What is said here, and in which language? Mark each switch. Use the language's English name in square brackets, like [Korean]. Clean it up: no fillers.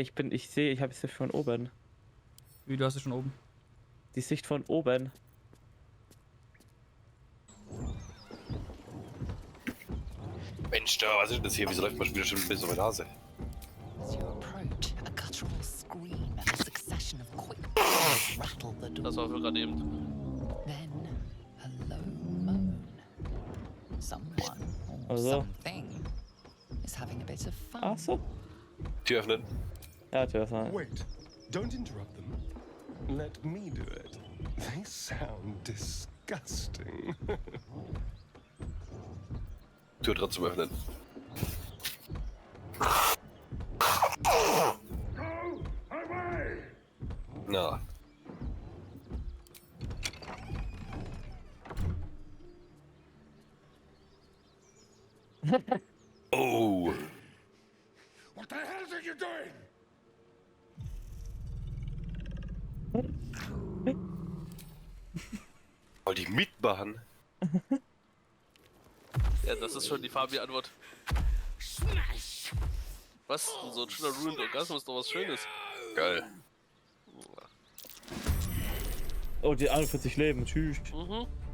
[German] Ich habe es ja von oben. Wie, du hast es schon oben. Die Sicht von oben. Mensch, da, was ist denn das hier? Wieso läuft man schon wieder ein bisschen auf der Nase? [English] As you approach, a guttural scream and a succession of quick blows rattle the door. [German] Das war für gerade eben. [English] Then a low moan. Someone or [German] Also. [English] something is having a bit of fun. [German] Ach so. Tür öffnen. Ja, Tür öffnen. [English] Wait, don't interrupt them. Let me do it. They sound disgusting. [German] Tür dran zum Öffnen. Na. Oh. [English] What the hell are you doing? [German] Wollt ich mitmachen? Ja, das ist schon die Fabi-Antwort. Was? So ein schöner Ruined Orgasmus ist doch was Schönes. Geil. Oh, die 41 Leben. Tschüss. Mhm.